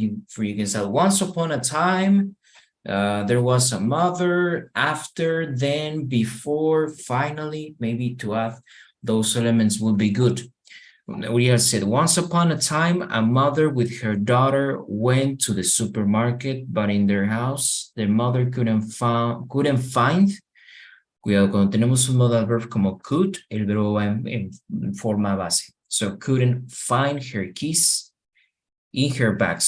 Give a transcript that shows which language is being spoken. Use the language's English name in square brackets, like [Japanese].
[English] You can say once upon a time, there was a mother, after, then, before, finally, maybe to add those elements would be good. We have said once upon a time, a mother with her daughter went to the supermarket, but in their house, their mother couldn't find. [Spanish] Cuidado, cuando tenemos un modal verb como could, el verbo va en forma base. [English] So couldn't find her keys in her bag.